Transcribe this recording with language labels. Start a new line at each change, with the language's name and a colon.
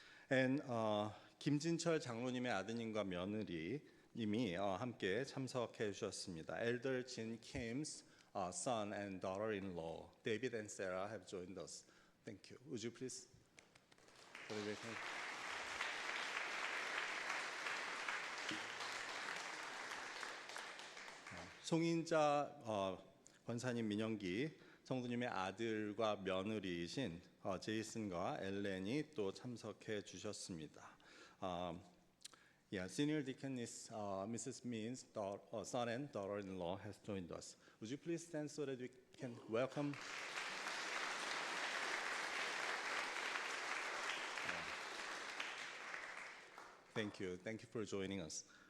Korean: And 김진철 장로님의 아드님과 며느리님이 함께 참석해 주셨습니다.
English: Elder Jin Kim's son and daughter-in-law, David and Sarah, have joined us. Thank you. Would you please?
Korean: 송인자 권사님 민영기 성도님의 아들과 며느리이신 제이슨과 엘렌이 또 참석해 주셨습니다.
English: Senior Deaconess Mrs. Min's son and daughter-in-law has joined us. Would you please stand so that we can welcome? Thank you. Thank you for joining us.